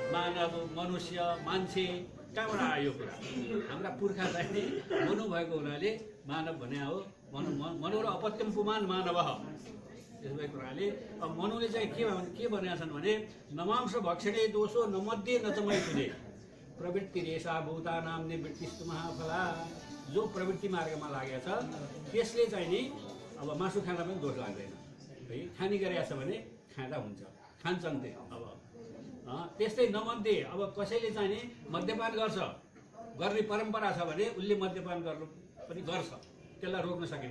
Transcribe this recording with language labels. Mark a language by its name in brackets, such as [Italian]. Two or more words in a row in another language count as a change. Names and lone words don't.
[Nepali] मानव मनुष्य मान्छे कहाँबाट आयो यो कुरा? हाम्रा पुर्खा चाहिँ नि मनु भएको हुनाले मानव भने हो। मनु र [Sanskrit] अपत्यम पुमान मानव। [Nepali] त्यसो भएको हुनाले अब मनुले चाहिँ के भनेका छन् भने [Sanskrit] नमांस भक्षणे दोषो न मध्ये न च मैथुने प्रवृत्ति रेषा भूतानां निवृत्तिस्तु महाफला। [Nepali] जो प्रवृत्ति मार्गमा लागेको छ त्यसले चाहिँ नि अब मासु खाँदा पनि दोष लाग्दैन है। खानी गरेको छ भने खाँदा हुन्छ, खान्छन् त्यो। अब त्यस्तै नमध्ये अब कसैले चाहिँ नि मद्यपान गर्ने परम्परा छ भने उसले मद्यपान गर्नु पनि गर्छ, त्यसलाई रोक्न सकिन्न।